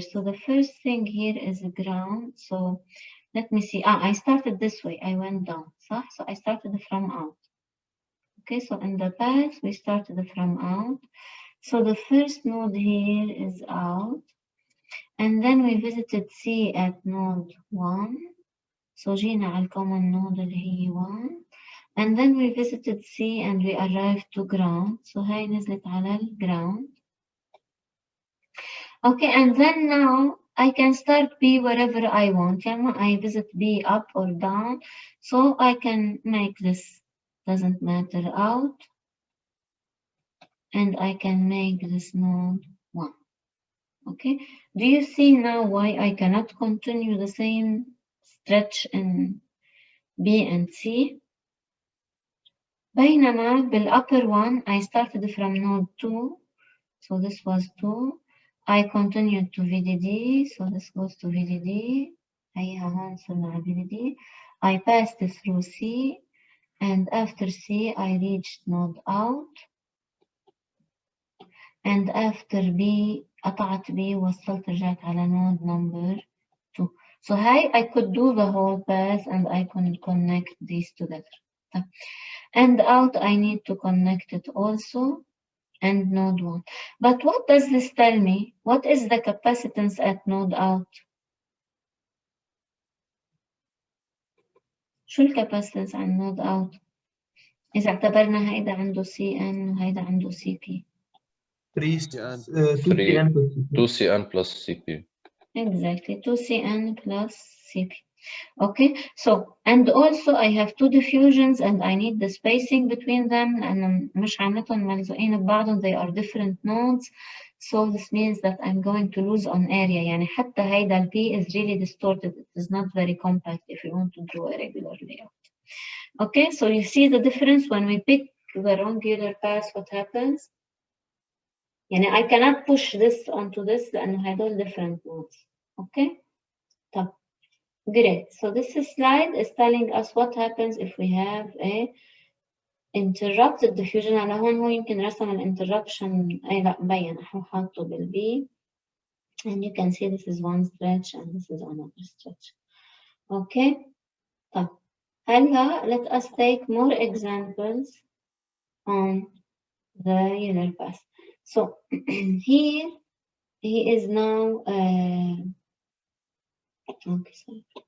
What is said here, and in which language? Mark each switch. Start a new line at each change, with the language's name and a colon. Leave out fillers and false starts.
English: So the first thing here is ground. So let me see, I started this way, I went down, so I started from out. Okay, so in the path we started from out. So the first node here is out. And then we visited C at node 1.
Arabic: So جينا على الcommon node اللي هي 1.
English: And then we visited C and we arrived to ground.
Arabic: So هاي نزلت على ground.
English: Okay, and then now I can start B wherever I want. I visit B up or down. So I can make this, doesn't matter, out. And I can make this node 1. Okay, do you see now why I cannot continue the same stretch in B and C?
Arabic: بينما
English: بالupper one I started from node 2, so this was 2. I continued to VDD, so this goes to VDD.
Arabic: هيها هون صرنا على VDD.
English: I passed through C, and after C I reached node out. And after B
Arabic: قطعت B وصلت رجعت على
English: node number 2. So I could do the whole path and I can connect these together. And out I need to connect it also and node 1. But what does this tell me? What is the capacitance at node out?
Arabic: شو الكاباسيتنس عن node out؟ إذا اعتبرنا هيدا عنده CN وهيدا عنده CP.
English: 2CN plus CP. Exactly, 2CN plus CP. Okay, so and also I have two diffusions and I need the spacing between them
Arabic: لأن مش عاملتهم ملزوقين ببعضهم,
English: they are different nodes. So this means that I'm going to lose on area.
Arabic: يعني حتى هيدا
English: ال P is really distorted. It is not very compact if you want to draw a regular layout. Okay, so you see the difference when we pick the wrong Euler path, what happens?
Arabic: يعني
English: I cannot push this onto this
Arabic: لأنه هدول
English: different nodes. Okay,
Arabic: طب
English: great. So this slide is telling us what happens if we have a interrupted diffusion.
Arabic: على هون هو يمكن رسم ال interruption, أي لا مبين احنا حاطه بال B.
English: And you can see this is one stretch and this is another stretch. Okay.
Arabic: طب هلا
English: let us take more examples on the Euler path. So here he is now okay, sorry.